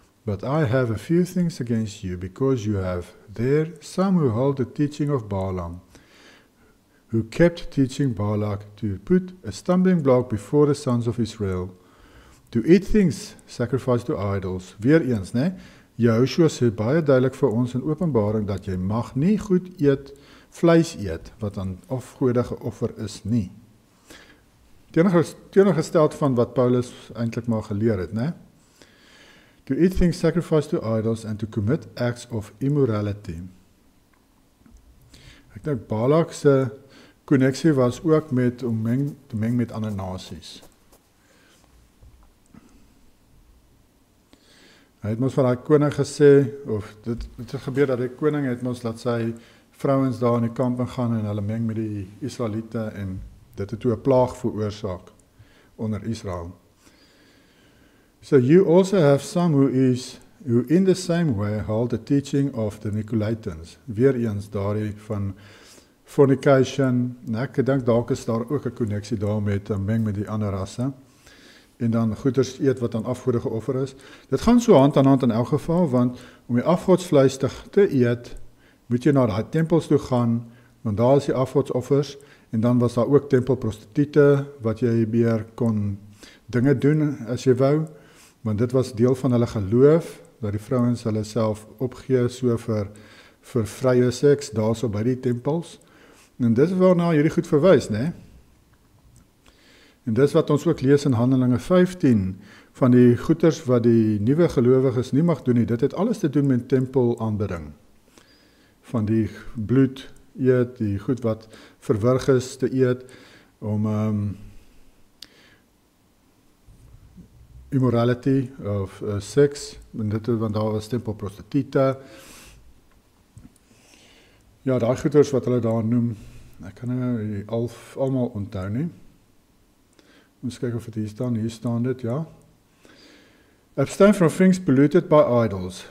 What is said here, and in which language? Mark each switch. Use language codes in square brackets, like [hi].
[en] But I have a few things against you, because you have there some who hold the teaching of Balaam, who kept teaching Balak to put a stumbling block before the sons of Israel, to eat things sacrificed to idols. [af] Weer eens, né? Jehoshua sê baie duidelik vir ons in Openbaring dat jy mag nie goed eet, vleis eet, wat aan afgode geoffer is nie. Teenoorgesteld van wat Paulus eintlik maar geleer het, né? [en] To eat things sacrificed to idols and to commit acts of immorality. [af] Ek dink Balak se koneksie was ook met om te meng met ander nasies. Hy het ons van daai koning gesê, of dit het gebeur dat die koning het ons laat sy vrouens daar in die kamp gaan en hulle meng met die Israeliete en dit het toe 'n plaag veroorsaak onder Israel. [en] So you also have some who in the same way hold the teaching of the Nicolaitans. [af] Weer eens daardie van fornication. Ek dink dalk is daar ook 'n koneksie daarmee te meng met die ander rasse. En dan goeders eet wat aan afgode geoffer is. Dit gaan so hand aan hand in elk geval, want om die afgodsvleis te eet, moet jy na daai tempels toe gaan, want daar is die afgodsoffers, en dan was daar ook tempelprostituie, wat jy meer kon dinge doen as jy wou, want dit was deel van hulle geloof, dat die vrouens hulle self opgee so vir vrye seks, daar so by die tempels, en dit is waarna hierdie goed verwys, né? En dis wat ons ook lees in Handelinge 15, van die goeders wat die nuwe gelowiges nie mag doen nie, dit het alles te doen met tempelaanbidding. Van die bloed eet, die goed wat verwrig is te eet, om immorality of seks, want daar was tempelprostituie. Ja, daai goeders wat hulle daar noem, ek kan nou almal onthou nie. Ons kyk of het hier staan dit, ja. [en] Abstain from things polluted by idols.